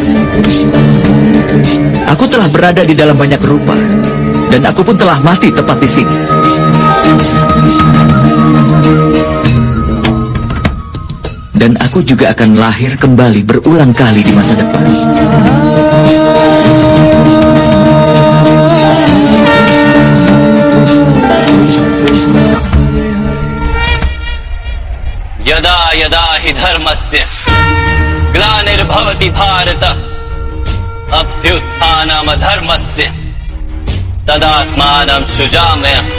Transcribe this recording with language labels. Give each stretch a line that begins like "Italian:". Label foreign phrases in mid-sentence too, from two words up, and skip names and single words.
Indonesian: Aku telah berada di dalam banyak rupa. Dan aku pun telah mati tepat di sini. Dan aku juga akan lahir kembali berulang kali di masa depan.
Sanskrit: Yada yada hi dharmasya glanirбhavati bharata abhyutthanam dharmasya tadatmanam sujamaya